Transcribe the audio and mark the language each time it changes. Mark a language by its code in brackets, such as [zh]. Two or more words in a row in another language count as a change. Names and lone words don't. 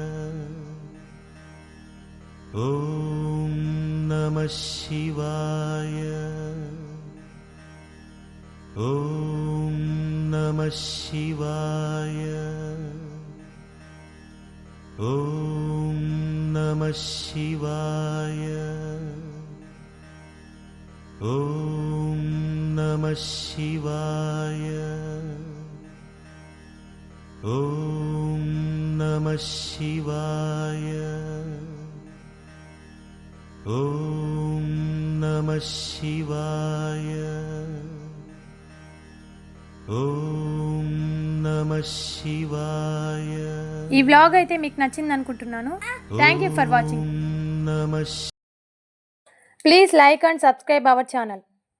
[sa] ఓం నమః శివాయ. ఓం నమః శివాయ. ఓం नमः शिवाय ॐ नमः शिवाय ॐ नमः शिवाय ॐ नमः शिवाय ॐ नमः शिवाय [te] ఈ వ్లాగ్ అయితే మీకు నచ్చింది అనుకుంటున్నాను. [en] Thank you for watching. [sa] नमः [en] Please like and subscribe our channel.